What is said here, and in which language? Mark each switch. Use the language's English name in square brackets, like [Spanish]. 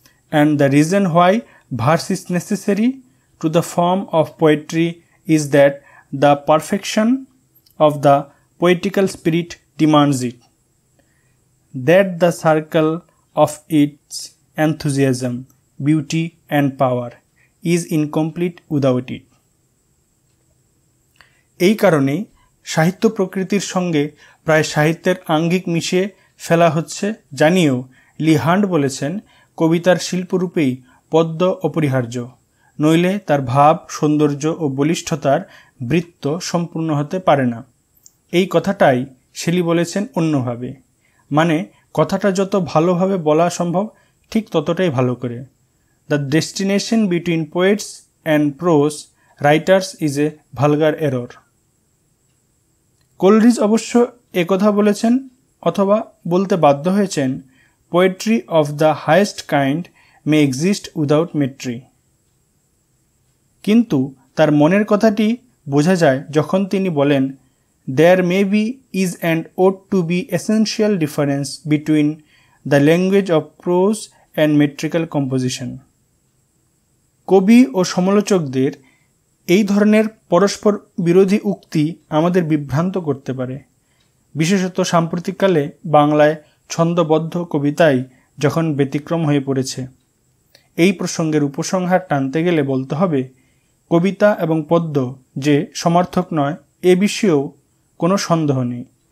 [English] and the reason why verse is necessary to the form of poetry is that the perfection of the poetical spirit demands it, that the circle of its enthusiasm, beauty and power is incomplete without it. [Bangla] এই কারণেই সাহিত্য প্রকৃতির সঙ্গে প্রায় সাহিত্যের আঙ্গিক মিশিয়ে ফেলা হচ্ছে জানিয়েও লি হান্ট বলেছেন, কবিতার শিল্পরূপেই পদ্য অপরিহার্য, নইলে তার ভাব সৌন্দর্য ও বলিষ্ঠতার বৃত্ত সম্পূর্ণ হতে পারে না। এই কথাটাই শেলি বলেছেন অন্যভাবে, মানে কথাটা যত ভালোভাবে বলা সম্ভব ঠিক ততটাই ভালো করে। [English] The destination between poets and prose writers is a vulgar error. [Bangla] Coleridge অবশ্য একথা বলেছেন, অথবা বলতে বাধ্য হয়েছেন, [English] Poetry of the highest kind may exist without metre. [Bangla] কিন্তু তার মনের কথাটি বোঝা যায় যখন তিনি বলেন, [English] There may be is and ought to be essential difference between the language of prose and metrical composition. [Bangla] কবি ও সমালোচকদের এই ধরনের পরস্পর বিরোধী উক্তি আমাদের বিভ্রান্ত করতে পারে, বিশেষত সাম্প্রতিককালে বাংলায় ছন্দবদ্ধ কবিতাই যখন ব্যতিক্রম হয়ে পড়েছে। এই প্রসঙ্গের উপসংহার টানতে গেলে বলতে হবে, কবিতা এবং পদ্য যে সমার্থক নয় এ বিষয়েও কোনো সন্দেহ নেই।